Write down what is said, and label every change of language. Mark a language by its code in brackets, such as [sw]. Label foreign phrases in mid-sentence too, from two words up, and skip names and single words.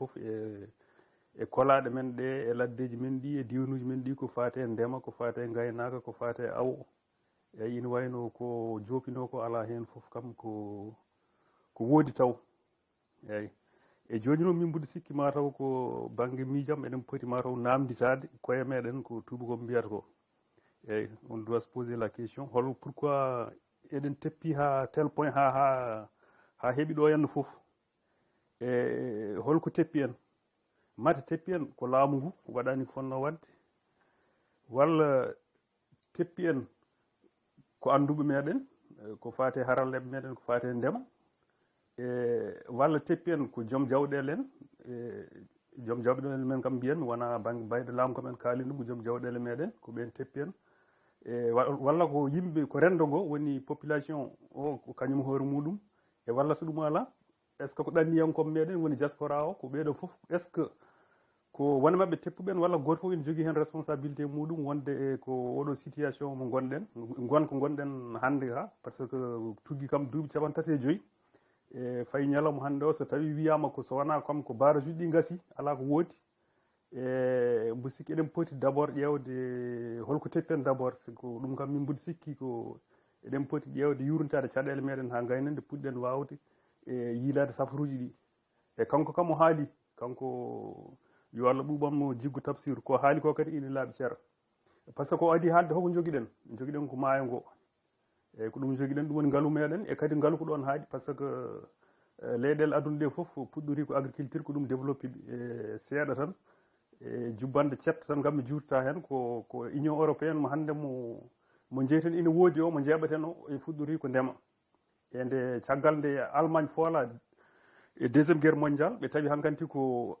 [ff] foof e kolaɗe men ɗe e laddeji men ɗi e diwanuji men ɗi ko fate ndema ko fate gaynaka ko fate awo eyyi ina wayno ko jopino ko ala hen foof kam ko woodi taw eyyi e joni noon min mbuɗa sikki mataw ko banggue miijam eɗen poti mataw namditade koye meɗen ko tubakoɓe mbiyata ko eyyi [fr] on doit se poser la question [ff] hol pourquoi eɗen teppi ha [fr] tel point [ff] ha heeɓi ɗo henna foof e holko teppi en mata teppi en ko laamu ngu waɗani ko fonno wadde walla teppi en ko anduɓe meɗen ko fate haralleɓe meɗen ko fate ndema walla teppi en ko joom jawɗele en joom jawɗele men kam mbiyen wona bayɗo laamu kam en kaali ɗum ko joom jawɗele meɗen ko ɓen teppi en walla ko yimɓe ko rendo ngo woni population o ko kañum hoore muɗum e walla so ɗum ala [fr] est ce que [ff] ko ɗanniyankoɓe meɗen woni diaspora o ko ɓeeɗo fof [fr] est ce que [ff] ko wona mabɓe teppuɓen walla goto fof ene jogui hen responsabilité muɗum wonde e ko oɗo situation mo gonɗen gonka gonɗen hannde ha [fr] par ce que [ff] tugui kam duuɓi capan tati e joyyi e fayi ñalawma hannde o so tawi wiyama ko so wona kam ko barage uji ɗi gasi ala ko woodi e mbo sikki eɗen poti d' abord ƴewde holko teppen d' abord siko ɗum kam min mboɗo sikki ko eɗen poti ƴewde yurnitade caɗele meɗen ha gaynande puɗɗen wawde e yiilade safaruji ɗi e kanko kam o haali kanko yo Allah ɓuɓammo jiggo Tamsir ko haali ko kadi ina laaɓi ceer [fr] par ce que [ff] o adi haalde hoko joguiɗen ko maayo ngo eyyi ko ɗum joguiɗen ɗum woni ngaalu meɗen e kadi ngaalu ko ɗon haaɗi [fr] par ce que [ff] leyɗele aduna ɗe foof puɗɗori ko agriculture ko ɗum développé e seeɗa tan e jubbande cetta tan gam mi jurta hen ko [fr] union européenne [ff] mo hande mo jeyten ina woodi o mo jeeɓaten o e fuɗɗori ko ndema e nde caggal nde Allemagne foola e [fr] deuxiéme guerre mondial [ff] ɓe tawi hankanti ko